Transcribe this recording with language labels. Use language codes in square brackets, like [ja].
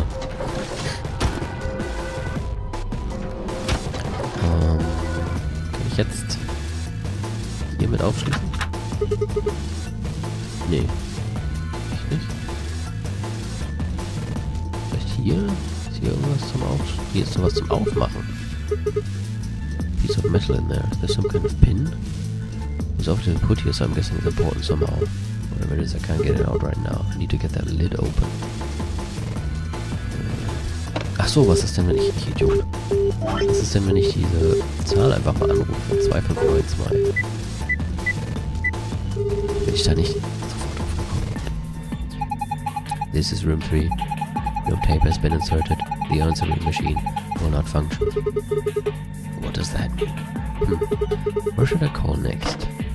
[de] Kann ich jetzt hier mit aufschließen? Nee. Ich nicht. Vielleicht hier? Ist hier irgendwas zum Aufmachen? Hier ist sowas zum Aufmachen. [en] Piece of metal in there. There's some kind of pin. It was often put here, so I'm guessing it's important somehow. Whatever it is, I can't get it out right now. I need to get that lid open. [de] Ach so, was ist denn, wenn ich Idiot? Was ist denn, wenn ich diese Zahl einfach mal anrufe? 2592. Bin ich da nicht sofort aufgekommen? [en] This is room 3. No tape has been inserted. The answering machine will not function. What does that mean? Where should I call next?